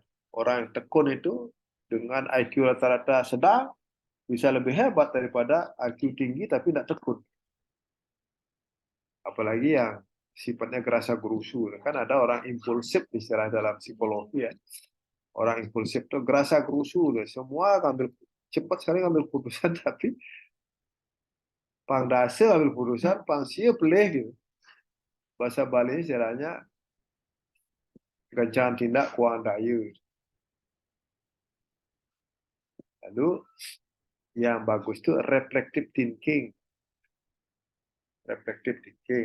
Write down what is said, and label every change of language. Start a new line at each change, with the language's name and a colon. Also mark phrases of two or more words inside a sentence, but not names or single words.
Indonesian: Orang yang tekun itu dengan IQ rata-rata sedang bisa lebih hebat daripada IQ tinggi tapi tidak tekun. Apalagi yang sifatnya gerasa gerusu. Kan ada orang impulsif istilah dalam psikologi ya. Orang impulsif itu gerasa gerusu. Semua ngambil cepat sekali ngambil keputusan tapi
Balinese: pang dase
Indonesian: ngambil keputusan,
Balinese: pang sia pelih
Indonesian: gitu. Bahasa Bali istilahnya
Balinese: gancangan tindak kuang daya.
Indonesian: Lalu yang bagus itu
English: reflective thinking. Reflective thinking.